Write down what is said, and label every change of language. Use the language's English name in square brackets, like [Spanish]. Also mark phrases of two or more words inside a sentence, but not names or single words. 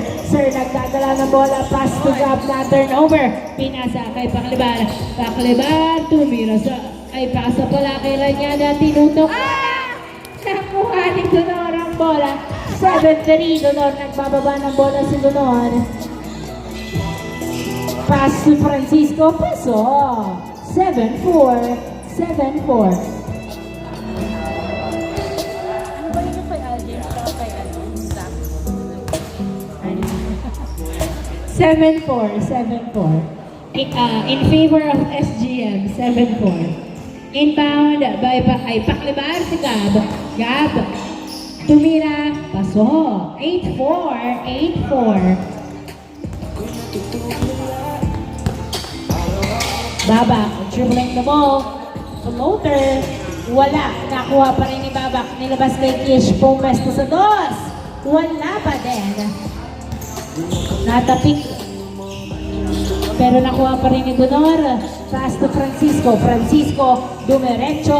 [Filipino] Sir, nagdadala ng bola. [English] Pass to [Filipino] Gab na turnover. Pinasa kay Paclabar. Paclabar. Tumira sa... Ay, pasa pala kay Ranyada. Tinutok. Nakuha ni Donor ang bola. 7-3. Donor. Nagbababa ng bola si Donor. [English] Pass to Francisco. Paso. [Filipino] 7-4. 7-4. 7-4, 7-4. [English] In favor of SGM, 7-4. Inbound by Paclabar si Gab. Gab. [Filipino] Tumira. Paso. 8-4, 8-4. [English] Babak, dribbling the ball. [Filipino] Floater. Wala. Nakuha pa rin ni Babak. Nilabas kay Kish. Pumesto sa dos. Wala pa din. Natapik. Pero nakuha pa rin ni Donor. [English] Pass to Francisco. Francisco, dumiretso.